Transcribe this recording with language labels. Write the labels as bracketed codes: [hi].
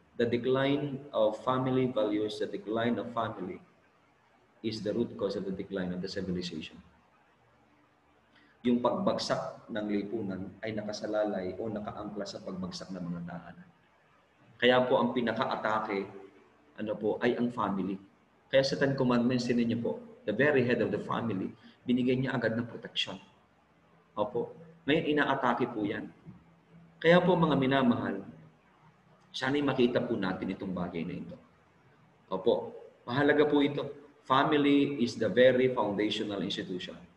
[en] The decline of family values, the decline of family is the root cause of the decline of the civilization. [tl] Yung pagbagsak ng lipunan ay nakasalalay o nakaangkla sa pagbagsak ng mga tahanan. Kaya po ang pinaka-atake ay ang family. Kaya sa Ten Commandments niyo po, [en] the very head of the family, [tl] binigay niya agad ng protection. Opo. Ngayon, inaatake po yan. Kaya po mga minamahal, sana'y makita po natin itong bagay na ito. Opo, mahalaga po ito. [en] Family is the very foundational institution.